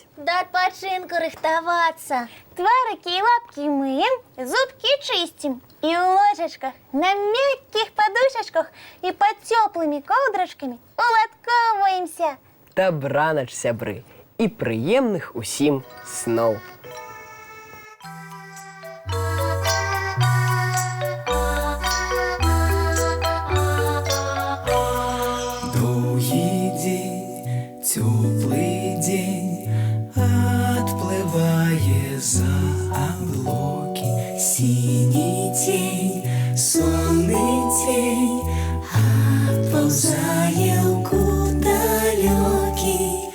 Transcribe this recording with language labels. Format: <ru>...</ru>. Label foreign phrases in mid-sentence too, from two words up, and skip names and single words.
<be>Да адпачынку рыхтавацца. Тварыкі і лапкі мыем, зубкі чысцім. І ў ложачках, на мяккіх падушачках і пад цёплымі коўдрачкамі уладкоўваемся. Дабранач, сябры, і прыемных усім сноў.</be> <ru>Теплый день отплывая за облаки, синий тень, сонный тень отползая куда далекий.</ru>